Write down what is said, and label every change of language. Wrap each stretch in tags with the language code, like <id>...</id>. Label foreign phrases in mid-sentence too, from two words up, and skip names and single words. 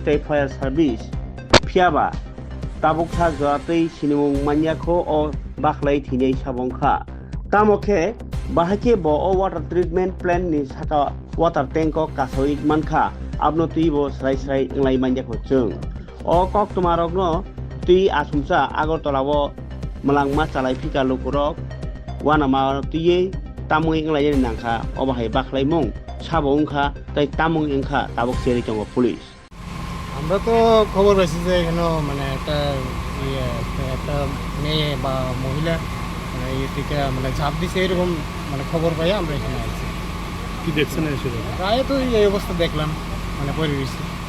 <trp>तै</trp> <en>fire service</en> <trp>फियाबा ताबुकसा जातै सिनिमुं मान्याखौ अ बाखलाय थिनै साबंखा तामखे बाहाके बो अ</trp> <en>water treatment plant</en> <trp>नि साका</trp> <en>water tank</en> <trp>कासoi मानखा आबनो तुइबो स्राय इंलाय मान्याखौ जों अ कक्तमारकनो तुई आसुमसा आगरतलाव मलांमा चालाय फिका लुकुरक वानामा तुयै तामुं इंलाय नांखा अबाहाय बाखलायमुं साबंखा ताई तामुं इंखा ताबुक सेरि दङ पुलिस</trp> <bn>আমরা তো খবর পাইছি যে এখানে মানে একটা মেয়ে বা মহিলা মানে ইয়ে থেকে মানে ঝাঁপ দিছে এরকম মানে খবর পাই আমরা এখানে আসছি। কি দেখছেন এসে? প্রায় তো এই অবস্থা দেখলাম মানে পরে গেছি</bn>